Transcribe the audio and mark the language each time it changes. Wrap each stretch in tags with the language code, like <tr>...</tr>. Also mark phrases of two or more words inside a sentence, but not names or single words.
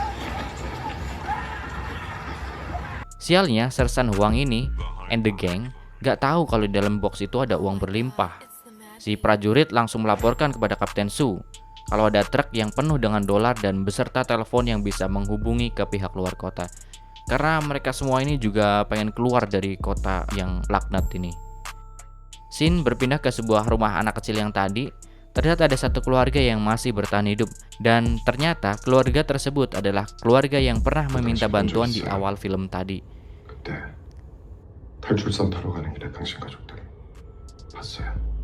<id>Sialnya, Sersan Huang ini</id> <en>and the gang</en> <id>Gak tahu kalau di dalam box itu ada uang berlimpah. Si prajurit langsung melaporkan kepada Kapten Su kalau ada truk yang penuh dengan dolar dan beserta telepon yang bisa menghubungi ke pihak luar kota. Karena mereka semua ini juga pengen keluar dari kota yang laknat ini. Shin berpindah ke sebuah rumah anak kecil yang tadi. Ternyata ada satu keluarga yang masih bertahan hidup. Dan ternyata keluarga tersebut adalah keluarga yang pernah meminta bantuan di awal film tadi.</id> <ko>그때 탈출선 타러 가는 길에 당신 가족들 봤어요.</ko>